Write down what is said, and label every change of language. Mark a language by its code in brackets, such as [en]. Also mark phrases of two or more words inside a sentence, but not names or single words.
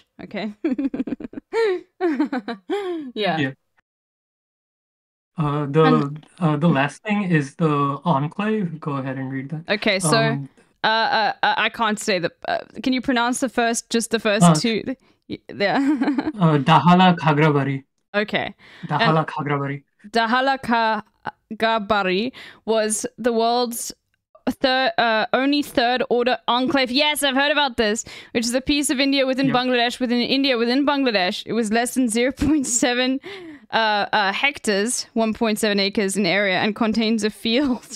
[en] Okay. Yeah. The last thing is the enclave. Go ahead and read that. Okay, so I can't say that. Can you pronounce the first two? Yeah. Dahala Khagrabari. Okay. Dahala Khagrabari. Dahala Khagrabari was the world's only third order enclave. Yes, I've heard about this, which is a piece of India within Bangladesh, within Bangladesh. It was less than 0.7 hectares, 1.7 acres in area, and contains a field.